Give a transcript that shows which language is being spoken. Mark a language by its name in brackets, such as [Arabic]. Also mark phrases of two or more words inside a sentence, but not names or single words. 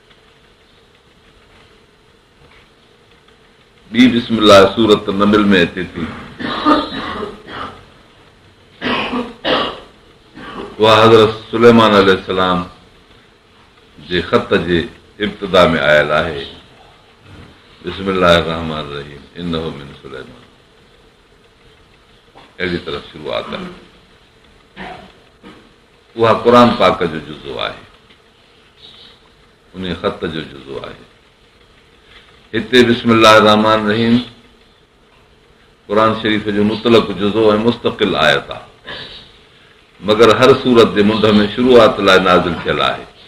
[Sindhi] ॿी बिस्मिल्लाह सूरत नमिल में अचे थी, उहा हज़रत सुलेमान अलैहिस्सलाम जे ख़त जे इब्तिदा में आयल आहे। [Arabic] بسم الله رحمن رحيم إنه من سليمان, [Sindhi] अहिड़ी तरह शुरूआत आहे। उहा क़ुर पाक जो जुज़ो आहे। उन ख़त जो जुज़ो आहे। हिते [Arabic] بسم الله رحمن رحيم [Sindhi] क़ुर शरीफ़ जो मुतलक़ जुज़ो ऐं मुस्तक़िल आयत आहे, मगर हर सूरत जे मुंड में शुरूआत लाइ नाज़िल थियल आहे।